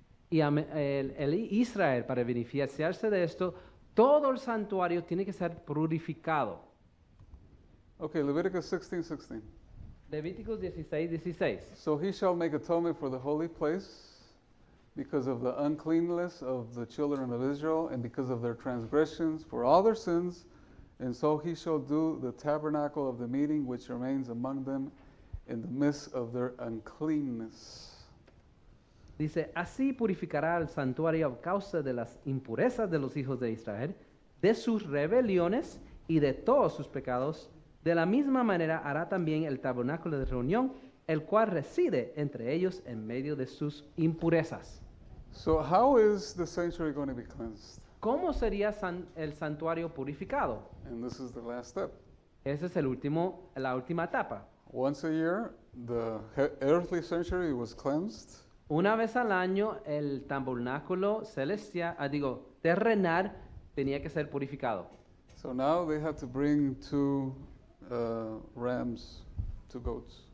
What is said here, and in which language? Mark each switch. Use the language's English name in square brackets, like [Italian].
[Spanish] Y el Israel, para beneficiarse de esto, todo el santuario tiene que ser purificado. [English] Okay, Leviticus 16:16. [Spanish] Levíticos 16:16. [English] So he shall make atonement for the holy place because of the uncleanness of the children of Israel and because of their transgressions for all their sins, and so he shall do the tabernacle of the meeting which remains among them in the midst of their uncleanness. [Spanish] Dice, así purificará el santuario a causa de las impurezas de los hijos de Israel, de sus rebeliones y de todos sus pecados, De la misma manera hará también el tabernáculo de reunión, el cual reside entre ellos en medio de sus impurezas. [English] So how is the sanctuary going to be cleansed? [Spanish] ¿Cómo sería el santuario purificado? [English] And this is the last step. [Spanish] Esa es la última etapa. [English] Once a year, the earthly sanctuary was cleansed. [Spanish] Una vez al año, el tabernáculo terrenal tenía que ser purificado. [English] So now they had to bring two rams, two goats.